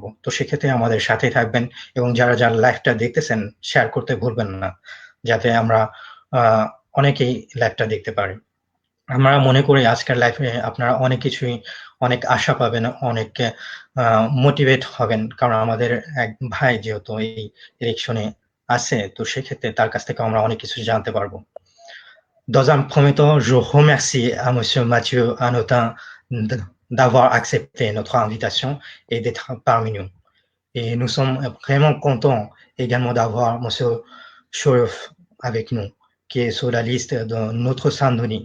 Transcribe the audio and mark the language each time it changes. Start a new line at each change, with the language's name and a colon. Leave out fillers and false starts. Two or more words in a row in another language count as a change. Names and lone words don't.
Bangla: তো সেক্ষেত্রে আমাদের সাথেই থাকবেন এবং যারা লাইভটা দেখতেছেন শেয়ার করতে ভুলবেন না, যাতে আমরা অনেকেই লাইভটা দেখতে পারি। আমরা মনে করি আজকের লাইফে আপনারা অনেক কিছুই অনেক আশা পাবেন, অনেক মোটিভেট হবেন। কারণ আমাদের এক ভাই যেহেতু এই ইলেকশনে আছে, তো সেক্ষেত্রে তার কাছ থেকে আমরা অনেক কিছু জানতে পারবো।
French: Dans un premier temps, je remercie à Monsieur Mathieu Hanotin d'avoir accepté notre invitation et d'être parmi nous. Et nous sommes vraiment contents également d'avoir Monsieur Chourouf avec nous, qui est sur la liste de notre Saint-Denis.